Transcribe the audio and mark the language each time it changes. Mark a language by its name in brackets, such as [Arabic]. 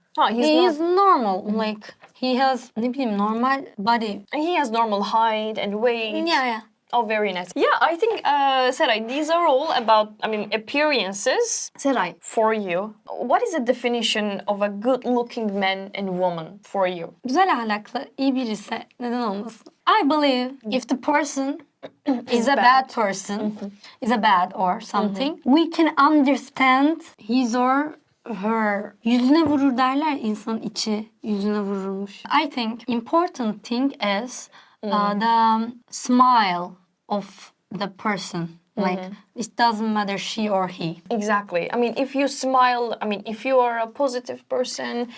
[English] He is normal. Like he has [Turkish] ne bileyim [English] normal body. He has normal height and weight. Yeah. Oh, very nice. Yeah, I think, Seray, these are all about, appearances. Seray, for you, what is the definition of a good-looking man and woman for you? [Turkish] Güzel ahlaklı, iyi birisi neden olmasın? [English] I believe if the person is a bad person, is a bad or something, we can understand his or her. [Turkish] Yüzüne vurur derler, insanın içi yüzüne vururmuş. [English] I think important thing is the smile of the person. Like it doesn't matter she or he. Exactly. If you smile, if you are a positive person.